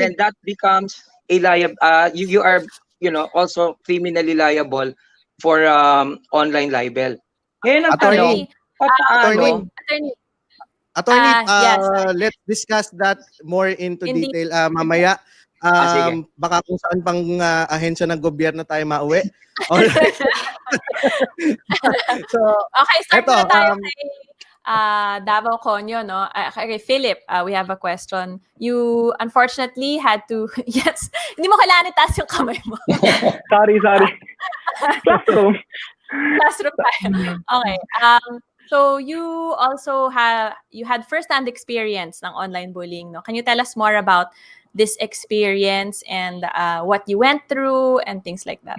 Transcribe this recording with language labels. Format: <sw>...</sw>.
<en>then that becomes a you are, also criminally liable for online libel.</en> <tl>Ngayon ang</tl> <en>Attorney.</en> <tl>tanong, paano?</tl> <en>Attorney, yes. Let's discuss that more into In</en> <tl>detail mamaya. Sige. Baka kung saan pang ahensya ng gobyerno tayo mauwi.</tl> <en>Alright. So, Okay, start</en> <tl>eto, na tayo kay Davao Conyo, no?</tl> <en>Okay, Philip, we have a question. You unfortunately had to, yes,</en> <tl>hindi mo kailangan itaas yung kamay mo.</tl> <en>Sorry. Classroom.</en> <tl>Classroom tayo. Okay.</tl> <en>So you also had first-hand experience ng online bullying, no? Can you tell us more about this experience and what you went through and things like that?</en>